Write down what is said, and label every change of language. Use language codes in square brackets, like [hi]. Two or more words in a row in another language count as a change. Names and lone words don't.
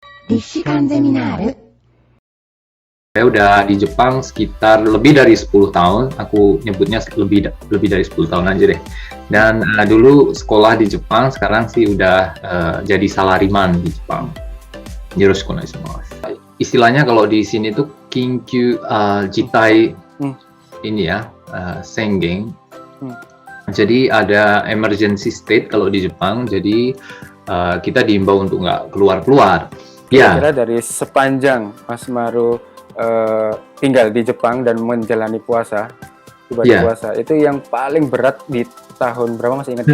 [ja] 立志館ゼミナール [id] Saya udah di Jepang sekitar lebih dari 10 tahun. Aku nyebutnya lebih dari 10 tahun aja deh. Dan dulu sekolah di Jepang, sekarang sih udah jadi salariman di Jepang. [ja] よろしくお願いします. [id] Istilahnya kalau di sini tuh [ja] 緊急事態 [id] ini ya, sengen. Jadi ada [en] emergency state [id] kalau di Jepang. Jadi kita diimbau untuk nggak keluar-keluar. Kira-kira dari sepanjang Mas Maru tinggal di Jepang dan menjalani puasa, ibadah puasa, itu yang paling berat di tahun berapa, masih ingat?